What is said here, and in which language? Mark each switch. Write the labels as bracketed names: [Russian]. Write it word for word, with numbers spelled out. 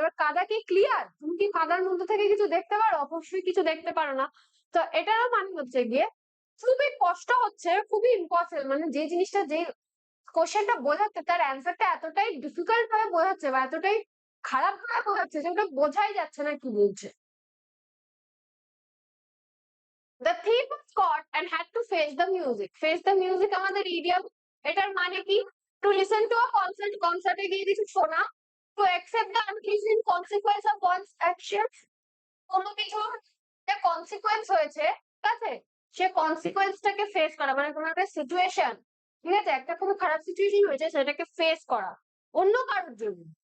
[Bangla] এবার কাদা কি ক্লিয়ার? তুমি কি কাদার মধ্যে থেকে কিছু দেখতে পারো? অবশ্যই কিছু দেখতে পারো না। তো এটারও মানে হচ্ছে গিয়ে খুবই কষ্ট হচ্ছে, খুবই ইম্পসিবল, মানে যে জিনিসটা, যে কোশ্চেনটা বোঝাচ্ছে তার অ্যান্সারটা এতটাই ডিফিকাল্ট ভাবে বোঝাচ্ছে বা এতটাই খারাপ ভাবে বোঝাচ্ছে যে ওটা বোঝাই যাচ্ছে না কি বলছে। [English] The thief was caught and had to face the music. [Bangla] Face the music আমাদের ইডিয়াম। এটার মানে কি? [English] to listen to a concert, [Bangla] কনসার্টে গিয়ে কিছু শোনা। [English] to accept the unpleasant consequence of one's action, [Bangla] কোনো কিছুর যে কনসিকোয়েন্স হয়েছে, ঠিক আছে, সে কনসিকোয়েন্সটাকে ফেস করা। মানে কোনো একটা সিচুয়েশন, ঠিক আছে, একটা খুব খারাপ সিচুয়েশন হয়েছে, সেটাকে ফেস করা অন্য কারোর জন্য।